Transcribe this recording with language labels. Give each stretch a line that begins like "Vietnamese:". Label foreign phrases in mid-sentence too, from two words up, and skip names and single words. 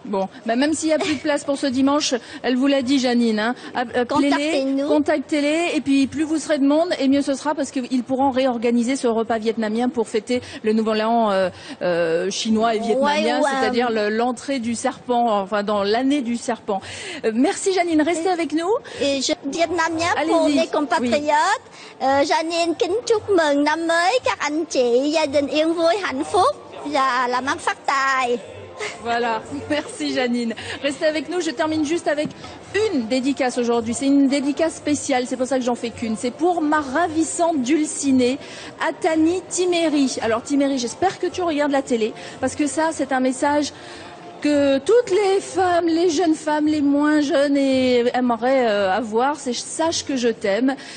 French: Bon, bah même s'il n'y a plus de place pour ce dimanche, elle vous l'a dit, Janine, hein, contactez-les, et puis plus vous serez de monde, et mieux ce sera, parce qu'ils pourront réorganiser ce repas vietnamien pour fêter le nouvel an chinois et vietnamien, c'est-à-dire l'entrée du serpent, enfin dans l'année du serpent. Merci Janine, restez avec nous. Et vietnamien pour mes compatriotes.
Vietnamese: Janine kính chúc mừng năm mới các anh chị, gia đình yên vui hạnh phúc và làm ăn phát tài.
French: Voilà, merci Janine. Restez avec nous, je termine juste avec une dédicace aujourd'hui. C'est une dédicace spéciale, c'est pour ça que j'en fais qu'une. C'est pour ma ravissante dulcinée, Atani Timéry. Alors Timéry, j'espère que tu regardes la télé, parce que ça, c'est un message que toutes les femmes, les jeunes femmes, les moins jeunes aimeraient avoir, c'est sache que je t'aime.